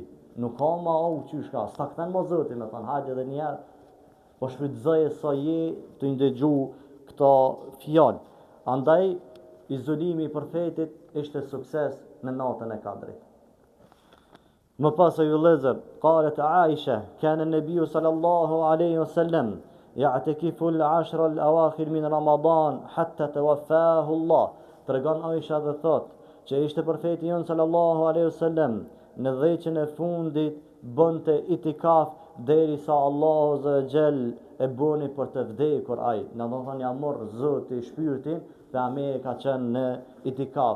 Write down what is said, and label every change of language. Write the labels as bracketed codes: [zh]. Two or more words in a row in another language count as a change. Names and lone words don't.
[sq] Nuk ka ma qysh ka. S'ta kthen ma Zoti me thënë, hajde edhe njerë. Po shfrytëzoje sa je të ndëgju këto fjalë. Andaj izolimi i profetit ishte sukses në natën e Kadrit. Më pas o ju vëllezër, [ar] قالت عائشة كان النبي صلى الله عليه وسلم يعتكف العشر الأواخر من رمضان حتى توفاه الله. [sq] Tregon Aisha dhe thot që ishte profeti jon [ar] صلى الله عليه وسلم [sq] në dhjeqen e fundit bënte itikaf derisa Allahu [ar] عز وجل [sq] e boni për të vdekur ai. Në do thonë ja morr Zoti shpirtin, pejgamberi ka qenë në itikaf.